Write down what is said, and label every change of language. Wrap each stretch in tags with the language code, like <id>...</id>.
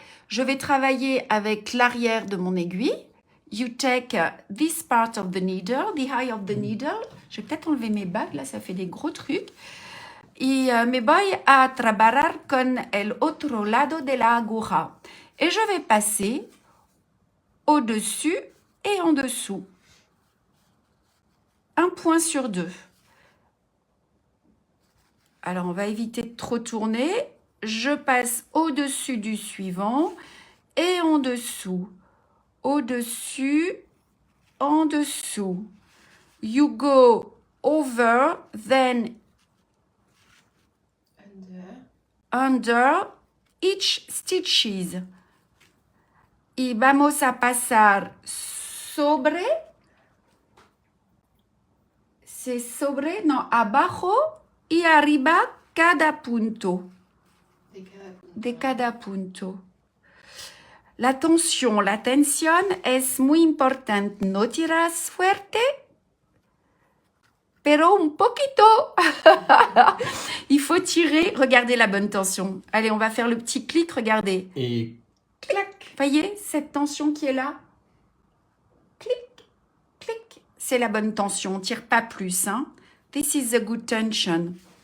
<fr>Je vais travailler avec l'arrière de mon aiguille.</fr> <en>You take this part of the needle, the eye of the needle.</en> <fr>Je vais peut-être enlever mes bagues, là, ça fait des gros trucs.</fr> <es>Y me voy a trabajar con el otro lado de la aguja.</es> <fr>Et je vais passer au-dessus et en dessous. Un point sur 2. Alors, on va éviter de trop tourner. Je passe au-dessus du suivant et en dessous. Au-dessus, en dessous.</fr> <en>You go over, then under each stitches.</en> <es>Y vamos a pasar sobre. C'est sobre, non, abajo y arriba cada punto. De cada punto. La tensión es muy importante. No tiras fuerte, pero un poquito.</es> <fr>Il faut tirer. Regardez la bonne tension. Allez, on va faire le petit clic. Regardez. Et clac. Voyez cette tension qui est là? Clic, clic. C'est la bonne tension. On ne tire pas plus.</fr> <en>Hein. This is a good tension.</en>